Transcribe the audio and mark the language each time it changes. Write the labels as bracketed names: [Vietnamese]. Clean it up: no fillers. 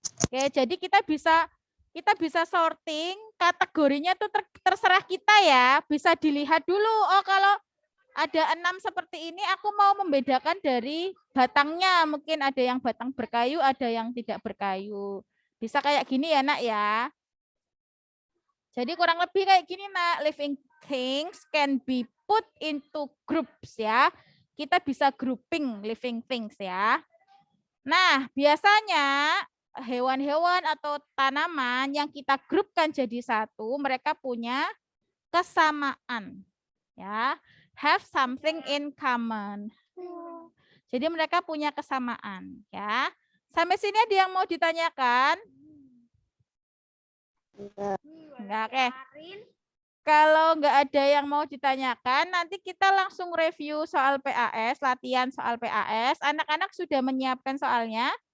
[Indonesian] Oke, jadi kita bisa sorting kategorinya tuh terserah kita ya. Bisa dilihat dulu. Oh, kalau ada 6 seperti ini, aku mau membedakan dari batangnya. Mungkin ada yang batang berkayu, ada yang tidak berkayu. Bisa kayak gini ya, Nak ya. Jadi kurang lebih kayak gini, Nak. [English] Living things can be put into groups ya. [Indonesian] Kita bisa [English] grouping living things [Indonesian] ya. Nah, biasanya hewan-hewan atau tanaman yang kita grupkan jadi satu, mereka punya kesamaan. [English] Ya, have something in common. [Indonesian] Jadi mereka punya kesamaan, ya. Sampai sini ada yang mau ditanyakan? Enggak, oke. Kalau nggak ada yang mau ditanyakan, nanti kita langsung review soal PAS, latihan soal PAS. Anak-anak sudah menyiapkan soalnya?